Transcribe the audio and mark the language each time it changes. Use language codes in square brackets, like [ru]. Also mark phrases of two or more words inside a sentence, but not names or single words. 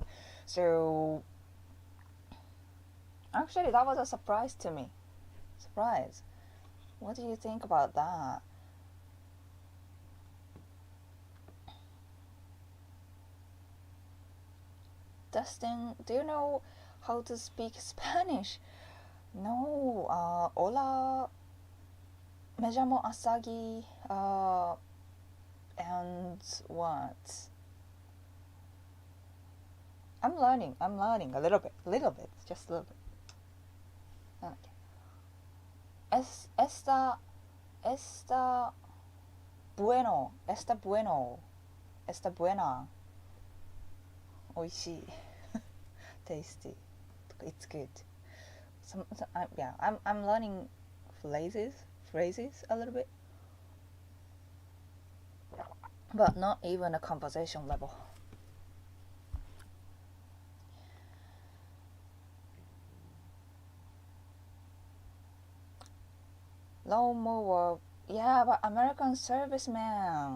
[en] So actually, that was a surprise to me. Surprise. What do you think about that? Dustin, do you know how to speak Spanish? [es] No, hola, me llamo Asagi, [en] and what? I'm learning a little bit, just a little bit. [ja] なんだっけ [es] esta bueno, esta buena, [en] 美味しい tasty, it's good. Yeah, I'm learning phrases a little bit, but not even a conversation level. Lawnmower, yeah, but American serviceman.